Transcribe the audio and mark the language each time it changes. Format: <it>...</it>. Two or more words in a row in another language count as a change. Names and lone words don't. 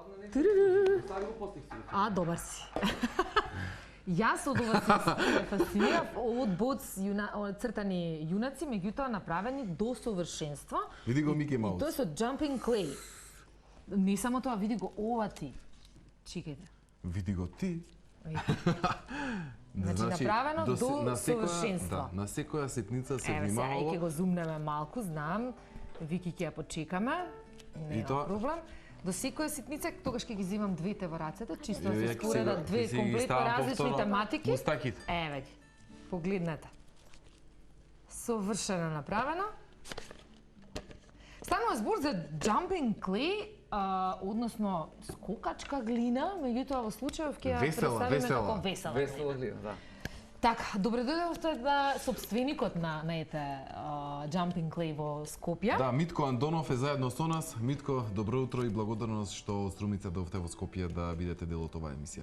<mk>А, добар си. Јас од ова се фасцинирав од цртани јунаци, меѓутоа направени до совршенство. Види го Мики Маус. Тој со jumping clay. Не само тоа, види го ова ти. Чекајте. Види го ти. Значи направено до совршенство. Да, на секоја ситница се Еве сега, внимавало. ќе го зумнеме малку, знам. Вики ќе ја почекаме. Не е проблем. До секоја ситница, тогаш ќе ги земам двете во рацете, чисто да се споредат две комплетно различни тематики. Еве ги. Погледнете. Совршено направено. Станува збор за jumping clay, односно скокачка глина, меѓутоа во случајов ќе ја представиме како весела глина, да. Така, добре дојдовте да собственикот на Jumping Clay во Скопје. Да, Митко Андонов е заедно со нас. Митко, добро утро и благодарност што од Струмица дојдовте во Скопје да бидете дел од оваа емисија.</mk>